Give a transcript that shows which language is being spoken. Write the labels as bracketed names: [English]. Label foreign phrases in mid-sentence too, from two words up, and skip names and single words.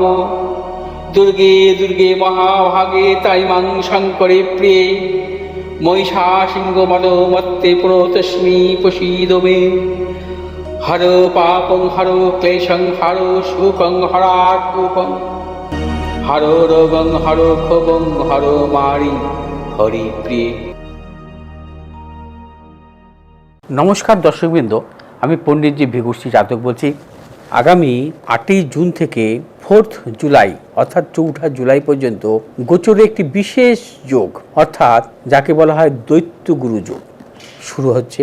[Sanskrit] दुर्गे दुर्गे महाभागे ताइमां शङ्करे प्रिये महिषासिंहमदोमत्ते प्रणतोऽस्मि प्रसीद मे। हरो पापं हरो क्लेशं हरो सुखं हरात्मकं हरो रोगं हरो क्षोभं हरो मारि हरिप्रिये। [Bangla] নমস্কার দর্শকবৃন্দ, আমি পণ্ডিতজি ভিগুশ্রী জাতক বলছি। আগামী 8ই জুন থেকে 4 জুলাই অর্থাৎ 4 জুলাই পর্যন্ত গোচরে একটি বিশেষ যোগ অর্থাৎ যাকে বলা হয় দৈত্যগুরু যোগ শুরু হচ্ছে।